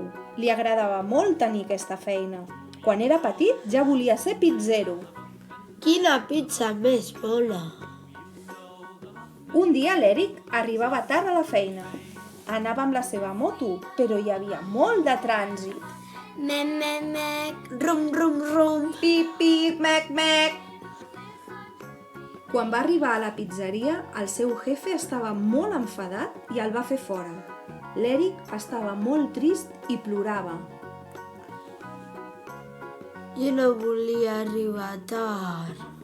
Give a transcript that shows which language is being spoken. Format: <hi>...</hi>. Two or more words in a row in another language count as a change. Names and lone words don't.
<ca>Li agradava molt tenir aquesta feina. Quan era petit ja volia ser pizzero. Quina pizza més bona! Un dia l'Eric arribava tard a la feina. Anava amb la seva moto, però hi havia molt de trànsit. Mec, mec, mec, rum, rum, rum. Pip, pip, mec, mec. Quan va arribar a la pizzeria, el seu jefe estava molt enfadat i el va fer fora. L'Eric estava molt trist i plorava. Jo no volia arribar tard.</ca>